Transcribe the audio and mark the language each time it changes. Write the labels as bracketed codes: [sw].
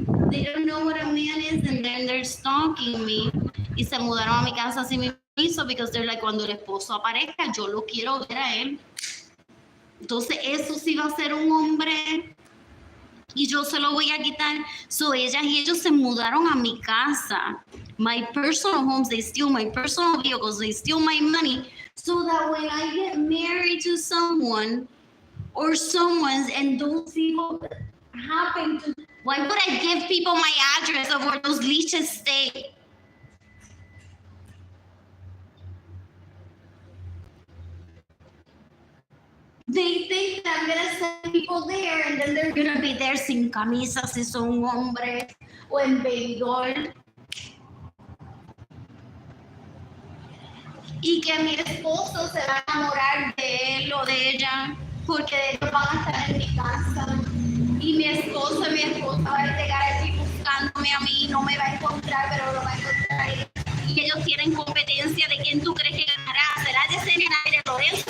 [en] They don't know what a man is, and then they're stalking me. [es] Y se mudaron a mi casa sin mi permiso, [en] because they're like, [es] cuando el esposo aparezca, yo lo quiero ver a él. Entonces, eso sí va a ser un hombre, y yo se lo voy a quitar. So, ellas y ellos se mudaron a mi casa. [en] My personal homes, they steal my personal vehicles, they steal my money. So that when I get married to someone or someone's and those people happened to? Why would I give people my address of where those leeches stay? They think that I'm gonna send people there and then they're gonna be there [es] sin camisa si son hombres o en baby doll. Y que mi esposo se va a enamorar de él o de ella porque ellos van a estar en mi casa. Y mi esposa va a llegar allí buscándome a mí, no me va a encontrar, pero lo va a encontrar. Y ellos tienen competencia de quién tú crees que ganará. ¿Será Yesenia Lorenzo?